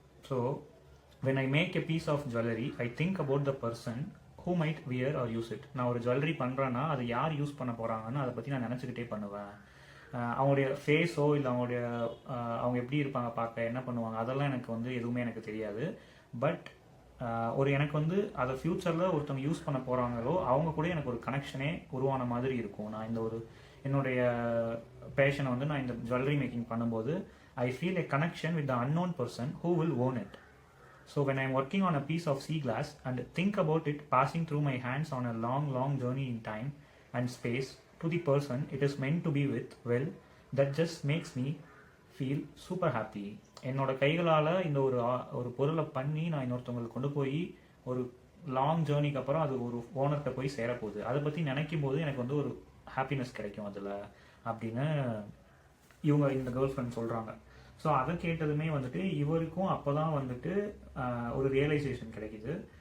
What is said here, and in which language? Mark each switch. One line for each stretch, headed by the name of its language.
English: So when I make a piece of jewelry, I think about the person who might wear or use it.
Tamil: நான் ஒரு jewellery பண்ணுறேன்னா அது யார் use பண்ண போகிறாங்கன்னு அதை பற்றி நான் நினச்சிக்கிட்டே பண்ணுவேன். அவங்களுடைய ஃபேஸோ இல்லை அவங்களுடைய அவங்க எப்படி இருப்பாங்க, பார்க்க என்ன பண்ணுவாங்க, அதெல்லாம் எனக்கு வந்து எதுவுமே எனக்கு தெரியாது. பட் ஒரு எனக்கு வந்து அதை ஃப்யூச்சரில் ஒருத்தவங்க யூஸ் பண்ண போகிறாங்களோ அவங்க கூட எனக்கு ஒரு கனெக்ஷனே உருவான மாதிரி இருக்கும். நான் இந்த ஒரு என்னுடைய பேஷனை வந்து நான் இந்த ஜுவல்லரி மேக்கிங் பண்ணும்போது
English: I feel a connection with the unknown person who will own it. So when I'm working on a piece of sea glass and think about it passing through my hands on a long journey in time and space to the person it is meant to be with, well, that just makes me feel super happy.
Tamil: என்னோட கைகளால் இந்த ஒரு பொருளை பண்ணி நான் இன்னொருத்தவங்களுக்கு கொண்டு போய் ஒரு லாங் ஜேர்னிக்கு அப்புறம் அது ஒரு ஓனர்கிட்ட போய் சேரப்போகுது, அதை பற்றி நினைக்கும் போது எனக்கு வந்து ஒரு ஹாப்பினஸ் கிடைக்கும் அதில் அப்படின்னு இவங்க இந்த கேர்ள் ஃப்ரெண்ட் சொல்கிறாங்க. ஸோ அதை கேட்டதுமே வந்துட்டு இவருக்கும் அப்போ தான் வந்துட்டு ஒரு ரியலைசேஷன் கிடைக்குது.